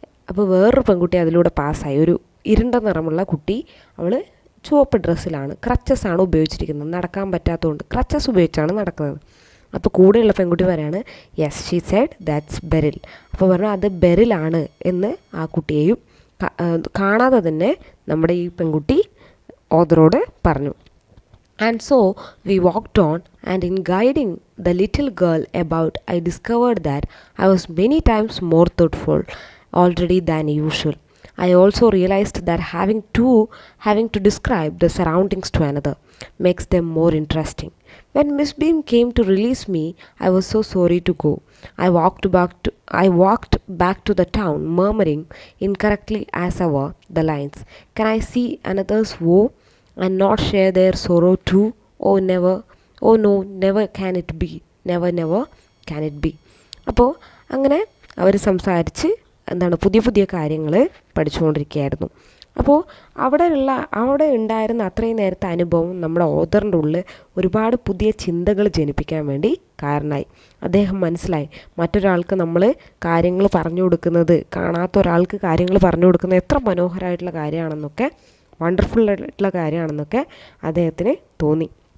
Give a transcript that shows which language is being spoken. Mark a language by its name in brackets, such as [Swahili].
[Malayalam] അപ്പോൾ വേറൊരു പെൺകുട്ടി അതിലൂടെ പാസ്സായി, ഒരു ഇരുണ്ട നിറമുള്ള കുട്ടി, അവൾ ചുവപ്പ് ഡ്രസ്സിലാണ്, ക്രച്ചസ് ആണ് ഉപയോഗിച്ചിരിക്കുന്നത്, നടക്കാൻ പറ്റാത്തതുകൊണ്ട് ക്രച്ചസ് ഉപയോഗിച്ചാണ് നടക്കുന്നത്. അപ്പോൾ കൂടെയുള്ള പെൺകുട്ടി പറയാണ്, [English] Yes, she said that's beryl. [Malayalam] അപ്പോൾ പറഞ്ഞു, അത് ബെറിലാണ് എന്ന് ആ കുട്ടിയെയും കാണാതെ തന്നെ നമ്മുടെ ഈ പെൺകുട്ടി ഓദറോട് പറഞ്ഞു. [English] And so we walked on, and in guiding the little girl about, I discovered that I was many times more thoughtful already than usual. I also realized that having to describe the surroundings to another makes them more interesting. When Miss Beam came to release me, I was so sorry to go. I walked back to the town, murmuring incorrectly as ever the lines, "Can I see another's woe and not share their sorrow too? Oh never, oh no, never can it be, never, never can it be." [Malayalam] അപ്പോൾ അങ്ങനെ അവർ സംസാരിച്ച് പുതിയ പുതിയ കാര്യങ്ങൾ പഠിച്ചുകൊണ്ടിരിക്കുകയായിരുന്നു. അപ്പോൾ അവിടെ ഉണ്ടായിരുന്ന അത്രയും നേരത്തെ അനുഭവം നമ്മുടെ ഓദറിൻ്റെ ഉള്ളിൽ ഒരുപാട് പുതിയ ചിന്തകൾ ജനിപ്പിക്കാൻ വേണ്ടി കാരണമായി. അദ്ദേഹം മനസ്സിലായി, മറ്റൊരാൾക്ക് നമ്മൾ കാര്യങ്ങൾ പറഞ്ഞു കൊടുക്കുന്നത്, കാണാത്ത ഒരാൾക്ക് കാര്യങ്ങൾ പറഞ്ഞു കൊടുക്കുന്നത് എത്ര മനോഹരമായിട്ടുള്ള കാര്യമാണെന്നൊക്കെ, വണ്ടർഫുൾ ആയിട്ടുള്ള കാര്യമാണെന്നൊക്കെ അദ്ദേഹത്തിന് തോന്നി.